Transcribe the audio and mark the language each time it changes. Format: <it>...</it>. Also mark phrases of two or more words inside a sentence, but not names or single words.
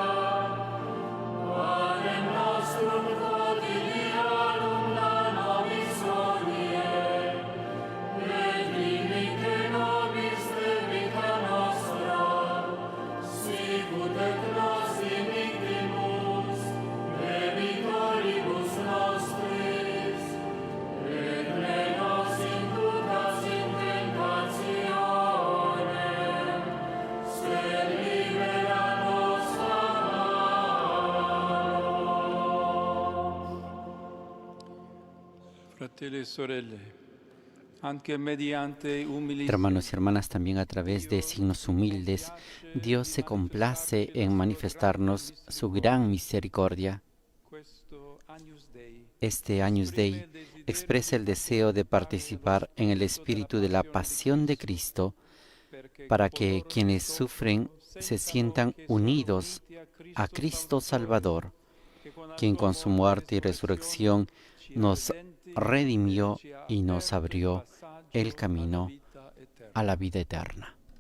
<la>Panem nostrum quotidianum da nobis hodie, et dimitte nobis debita nostra, sicut et nos dimittimus debitoribus nostris, et ne nos inducas in tentationem, sed libera nos a</la> <it>Fratelli e sorelle, anche mediante umili</it> <es>Hermanos y hermanas, también a través de signos humildes, Dios se complace en manifestarnos su gran misericordia.</es> <it>questo Agnus Dei</it> <es>Este Agnus Dei expresa el deseo de participar en el espíritu de la pasión de Cristo para que quienes sufren se sientan unidos a Cristo Salvador, quien con su muerte y resurrección nos redimió y nos abrió el camino a la vida eterna.</es>